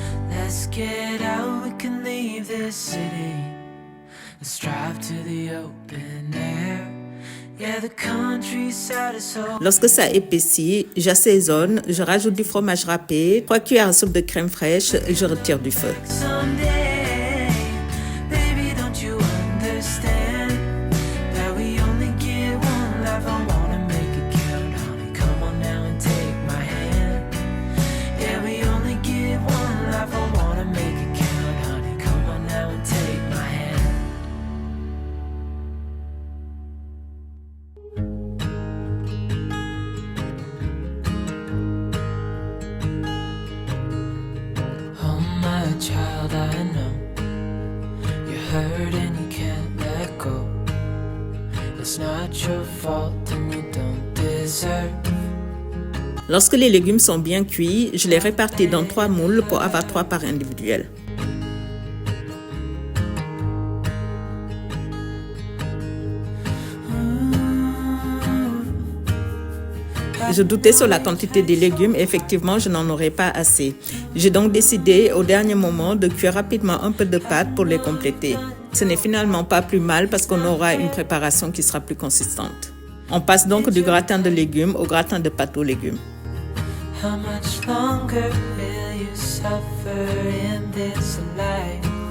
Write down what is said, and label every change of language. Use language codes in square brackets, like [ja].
[en] Let's get out, we can leave this city. Let's drive to the open air. Yeah, the countryside is so... [fr] Lorsque ça épaissit, j'assaisonne, je rajoute du fromage râpé, 3 cuillères à soupe de crème fraîche et je retire du feu. [en] Someday, baby, don't you understand that we only get one life? I wanna make it count, honey. Come on now and take my hand. Yeah, we only get one life. I wanna make it count, honey. Come on now and take my hand. Child, I know you're hurt and you can't let go. It's not your fault and you don't deserve. [fr] Lorsque les légumes sont bien cuits, je les répartis dans 3 moules pour avoir 3 parts individuelles. Je doutais sur la quantité des légumes et effectivement, je n'en aurais pas assez. J'ai donc décidé au dernier moment de cuire rapidement un peu de pâte pour les compléter. Ce n'est finalement pas plus mal parce qu'on aura une préparation qui sera plus consistante. On passe donc du gratin de légumes au gratin de pâte aux légumes. [en] How much longer will you suffer in this life?